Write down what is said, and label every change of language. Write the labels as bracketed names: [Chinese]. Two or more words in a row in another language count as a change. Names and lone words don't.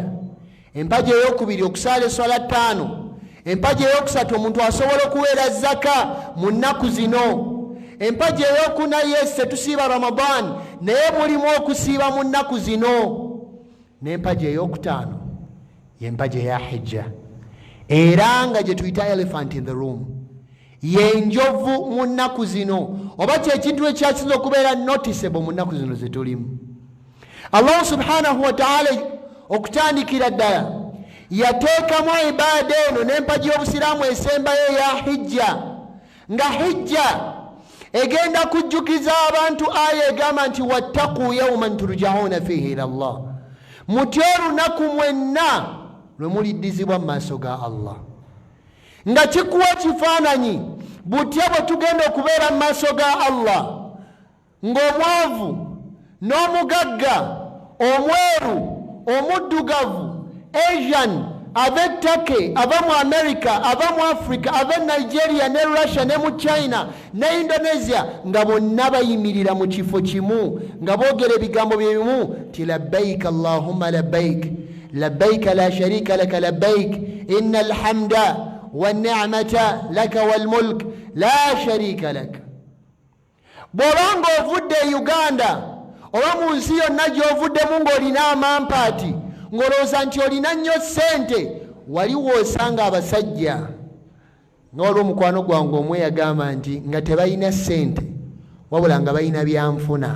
[Ganda] Empagi ey'okubiri okusaala eswala 5. Empagi ey'okusatu omuntu asobola okuweera zaka mu nnaku zino. Empagi ey'okuna yese tusiiba Ramadan naye mulimu okusiiba mu nnaku zino. N'empagi ey'okutaano y'empagi eya hijja, era nga gye tuyita [English] elephant in the room, [Ganda] y'enjovu mu nnaku zino, oba kyekintu ekyasinza okubeera noticeable mu nnaku zino ze tulimu. Allah [Arabic] سبحانه وتعالى [Ganda] okutandikira ddala yateekamu ibaada eno n'empagi y'obusiraamu esembayo eya hijja, nga hijja egenda kujjukiza abantu aya egamba nti [Arabic] واتقوا يوما ترجعون فيه إلى الله, [Ganda] mutye olunaku mwenna lwe muliddizibwa mu maaso ga Allah. Nga kikuwa kifaananyi butya bwe tugenda okubeera mu maaso ga Allah ng'omwavu n'omugagga, omweru, omuddugavu, Asian, ave Turkey, ava mu America, ava mu Africa, ava Nigeria ne Russia ne mu China ne Indonesia, nga bonna bayimirira mu kifo kimu nga boogera ebigambo bye bimu ti [Arabic] لبيك اللهم لبيك لبيك لا شريك لك لبيك إن الحمد والنعمة لك والملك لا شريك لك. [Ganda] Bw'obanga ovudde Uganda oba mu nsi yonna gy'ovuddemu ng'olina amampaati ng'olowooza nti olina nnyo ssente, waliwo osanga abasajja ng'olw'omukwano gwange omwe yagamba nti nga tebalina ssente wabula nga balina byanfuna.